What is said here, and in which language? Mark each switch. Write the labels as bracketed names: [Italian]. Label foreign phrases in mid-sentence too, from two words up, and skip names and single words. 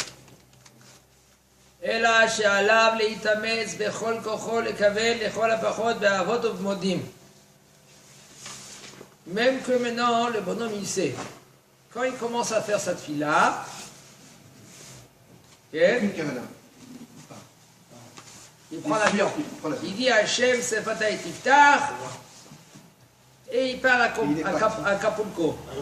[Hebrew] אלא שעליו להתאמץ בכל כוחו לכוון לכל הפחות באבות ובמודים. [French] Même que maintenant le bonhomme il sait, quand il commence à faire sa tefila, il prend l'avion. Il dit à Hachem, c'est [Hebrew] פתח תפתח, [French] et il part à Acapulco.